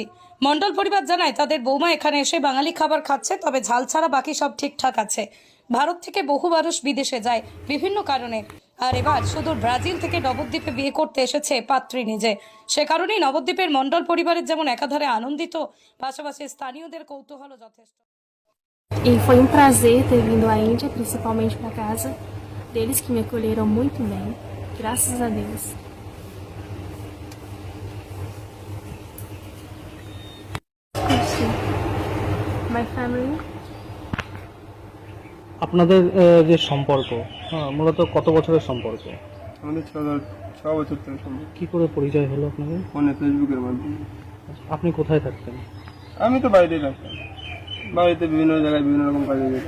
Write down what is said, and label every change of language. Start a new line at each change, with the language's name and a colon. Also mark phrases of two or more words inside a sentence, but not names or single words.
Bangla: মণ্ডল পরিবার জানায় তাদের বৌমা এখানে এসে বাঙালি খাবার খাচ্ছে, তবে ঝাল ছাড়া বাকি সব ঠিকঠাক আছে। ভারত থেকে বহু মানুষ বিদেশে যায় বিভিন্ন কারণে, আর এবার সুদূর ব্রাজিল থেকে নবদ্বীপে বিয়ে করতে এসেছে পাত্রী নিজে। সে কারণেই নবদ্বীপের মণ্ডল পরিবারের যেমন একাধারে আনন্দিত, পাশাপাশি স্থানীয়দের কৌতূহলও যথেষ্ট।
Portuguese: E foi um prazer ter vindo à Índia, principalmente para casa deles, que me acolheram muito bem, graças a Deus.
English: My family.
Bangla: আপনাদের যে সম্পর্ক, মূলত কত বছরের সম্পর্ক? আমাদের ছ বছর থেকে সম্ভব। কি করে পরিচয় হলো আপনাদের? ফোনে, ফেসবুকের মাধ্যমে। আপনি কোথায় থাকতেন? আমি তো বাইরেই থাকতাম, বাড়িতে বিভিন্ন জায়গায় বিভিন্ন রকম কাজে যেতাম।